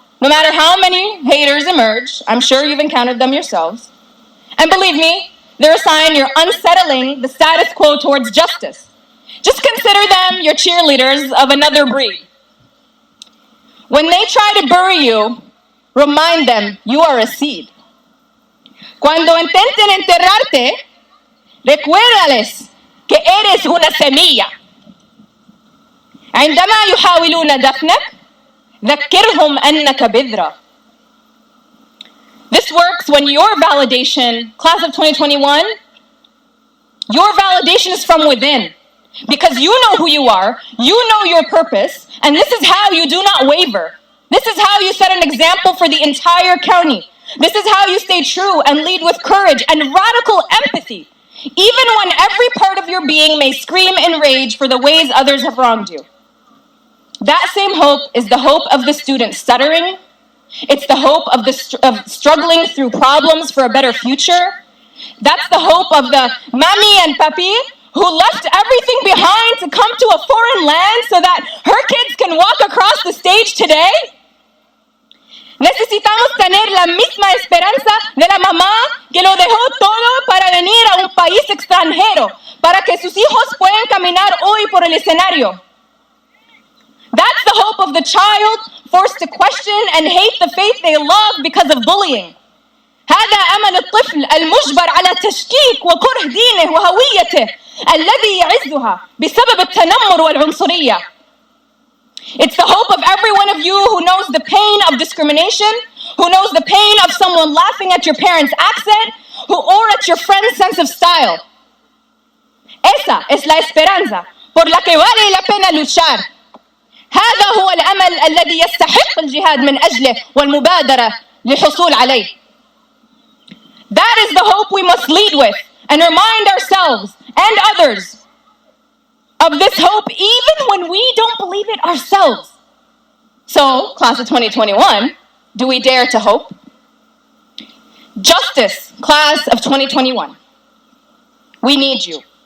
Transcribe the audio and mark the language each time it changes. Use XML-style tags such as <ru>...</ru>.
<en>No matter how many haters emerge, I'm sure you've encountered them yourselves. And believe me, they're a sign you're unsettling the status quo towards justice. Just consider them your cheerleaders of another breed. When they try to bury you, remind them you are a seed.</en> <es>Cuando intenten enterrarte, recuérdales que eres una semilla.</es> <ar>عندما يحاولون دفنك ذكرهم أنك بذرة.</ar> <en>This works when your validation, class of 2021, your validation is from within. Because you know who you are, you know your purpose, and this is how you do not waver. This is how you set an example for the entire county. This is how you stay true and lead with courage and radical empathy, even when every part of your being may scream in rage for the ways others have wronged you. That same hope is the hope of the student stuttering. It's the hope of struggling through problems for a better future. That's the hope of the mami and papi who left everything behind to come to a foreign land so that her kids can walk across the stage today.</en> <es>Necesitamos tener la misma esperanza de la mamá que lo dejó todo para venir a un país extranjero, para que sus hijos puedan caminar hoy por el escenario.</es> <en>That's the hope of the child forced to question and hate the faith they love because of bullying.</en> <ar>هذا أمل الطفل المجبر على تشكيك وكره دينه وهويته الذي يعزها بسبب التنمر والعنصرية.</ar> <en>It's the hope of every one of you who knows the pain of discrimination, who knows the pain of someone laughing at your parents' accent, or at your friend's sense of style.</en> <es>Esa es la esperanza por la que vale la pena luchar.</es> <ar>هذا هو الأمل الذي يستحق الجهاد من أجله والمبادرة للحصول عليه.</ar> <en>That is the hope we must lead with and remind ourselves and others of this hope even when we don't believe it ourselves. So, class of 2021, do we dare to hope? Justice, class of 2021. We need you.</en>